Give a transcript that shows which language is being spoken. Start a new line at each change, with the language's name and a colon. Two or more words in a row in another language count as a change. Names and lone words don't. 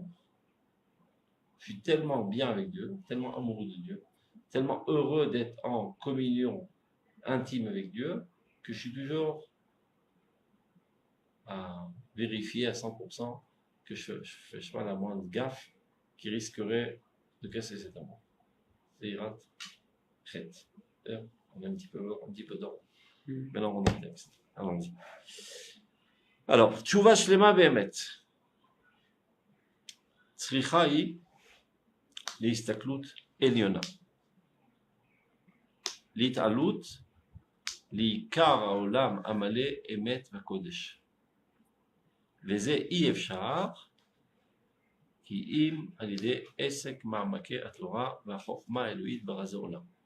French: Je suis tellement bien avec Dieu, tellement amoureux de Dieu, tellement heureux d'être en communion intime avec Dieu, que je suis toujours à vérifier à 100% que je ne fais pas la moindre gaffe qui risquerait de casser cet amour. C'est
Hebrew: יראת חטא.
French: On a un petit peu d'ordre. Maintenant, on a le texte. Allons-y. Alors,
Hebrew: תשובה שלמה באמת. צריכה היא להסתכלות עליונה. להתעלות לעיקר העולם המלא אמת וקודש. וזה אי אפשר כי אם על ידי עסק מעמקי התורה והחוכמה האלוהית ברזי עולם.